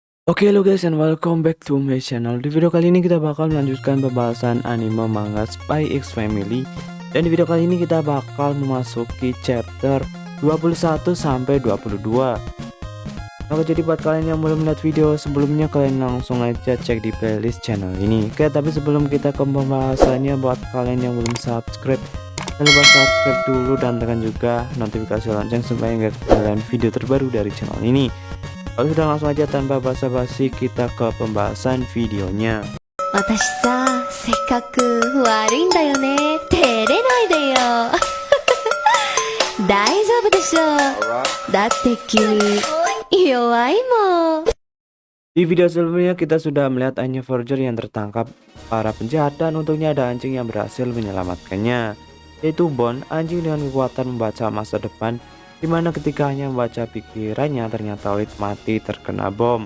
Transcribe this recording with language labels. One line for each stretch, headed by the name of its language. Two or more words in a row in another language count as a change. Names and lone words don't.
English: Oke lo guys, and welcome back to my channel.
Indonesian: Di video kali ini kita bakal melanjutkan pembahasan anime manga Spy X Family. Dan di video kali ini kita bakal memasuki chapter 21 sampai 22. Oke, jadi buat kalian yang belum lihat video sebelumnya, kalian langsung aja cek di playlist channel ini. Oke, tapi sebelum kita ke pembahasannya, buat kalian yang belum subscribe, jangan lupa subscribe dulu dan tekan juga notifikasi lonceng supaya nggak ketinggalan video terbaru dari channel ini. Oke, sudah langsung aja tanpa basa-basi kita ke pembahasan videonya.
Japanese: 私さ、せっかく悪いんだよね。照れないでよ。大丈夫でしょ。だって君、弱いもん。
Indonesian: Di video sebelumnya kita sudah melihat Anya Forger yang tertangkap para penjahat, dan untungnya ada anjing yang berhasil menyelamatkannya, yaitu Bon, anjing dengan kekuatan membaca masa depan, dimana ketika Anya membaca pikirannya ternyata Lloyd mati terkena bom.